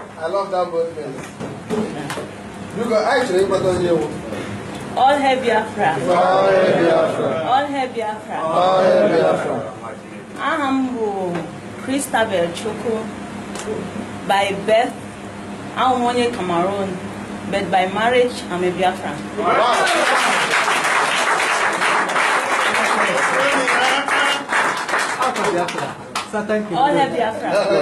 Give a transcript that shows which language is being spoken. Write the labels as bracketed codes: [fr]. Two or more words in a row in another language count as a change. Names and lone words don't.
[en] love that movement. Look, actually, what does you? All hail Biafra. All hail Biafra. All hail Biafra. All hail Biafra. I am Christabel Chukwu. By birth, I'm only Cameroon, but by marriage, I'm a Biafran. All hail Biafra.